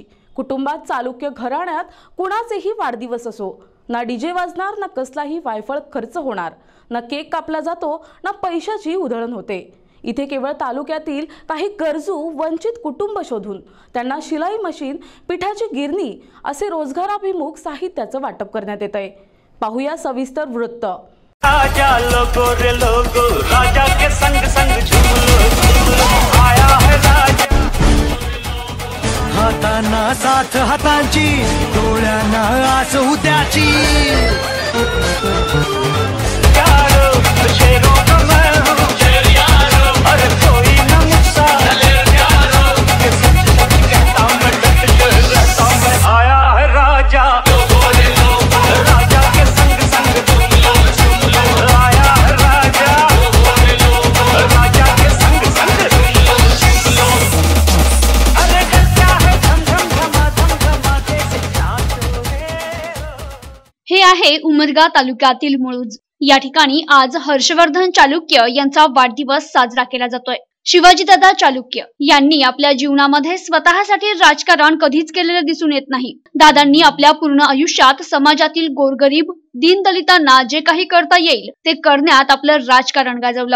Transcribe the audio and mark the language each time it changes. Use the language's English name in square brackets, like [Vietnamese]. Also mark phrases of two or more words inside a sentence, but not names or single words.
[Marathi] कुटुंबात चालुक्य घराण्यात कुणाचेही वाढदिवस असो, ना डीजे वाजणार, ना कसलाही वायफळ खर्च होणार, ना केक कापला जातो, ना पैशाची उधळण होते। इथे केवळ तालुक्यातील काही गरजू वंचित कुटुंब शोधून त्यांना शिलाई मशीन, पिठाची गिरणी असे रोजगाराभिमुख साहित्याचं वाटप करण्यात येतंय। पाहूया सविस्तर वृत्त। [Hindi] राजा लोगो रे लोगो, राजा के संग संग झूलो आया है राजा। [Marathi] हाताना साथ हातांची, डोळ्यांना आस उद्याची। [Hindi] यारो शेरों का मैं हूँ, शेर यारो, अरे कोई न मुझसा दलेर यारो। ये सच सच कहता मैं, डट के रहता मैं। आया है राजा लोगो रे लोगो, राजा के संग संग झूलो आया है राजा लोगो रे लोगो, राजा के संग संग झूलो। अरे क्या है धम धम धमा धम धमा जैसे नाचो रे। [Marathi] हे आहे उमरगा तालुक्यातील मुळूज। या ठिकाणी आज हर्षवर्धन चालुक्य यांचा वाढदिवस साजरा केला जातोय। शिवाजीदादा चालुक्य यांनी आपल्या जीवनामध्ये स्वतःसाठी राजकारण कधीच केलेले दिसून येत नाही। दादांनी आपल्या पूर्ण आयुष्यात समाजातील गोरगरीब, दीनदलितांना जे काही करता येईल ते करण्यात आपलं राजकारण गाजवलं।